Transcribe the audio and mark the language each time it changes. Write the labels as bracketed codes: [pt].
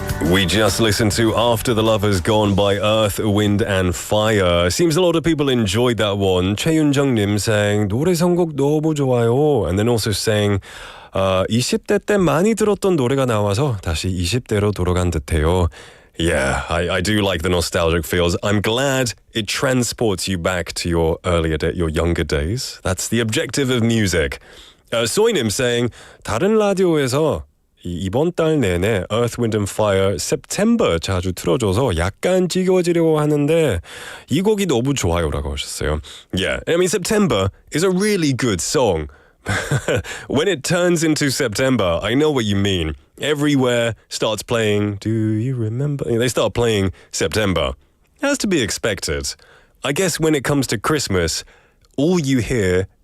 [en] We just listened to After the Love Has Gone by Earth, Wind and Fire. Seems a lot of people enjoyed that one. [ko] 최윤정님 saying 노래 선곡 너무 좋아요. [en] And then also saying [ko] 20대 때 많이 들었던 노래가 나와서 다시 20대로 돌아간 듯해요. [en] Yeah, I do like the nostalgic feels. I'm glad it transports you back to your your younger days. That's the objective of music. [ko] 소희님 saying 다른 라디오에서 이번 달 내내 Earth, Wind and Fire September 자주 틀어줘서 약간 지겨워지려고 하는데 이 곡이 너무 좋아요라고 하셨어요. [en] Yeah, I mean September is a really good song. When it turns into September, I know what you mean. Everywhere starts playing, do you remember? They start playing September. Has to be expected. I guess when it comes to Christmas, all you hear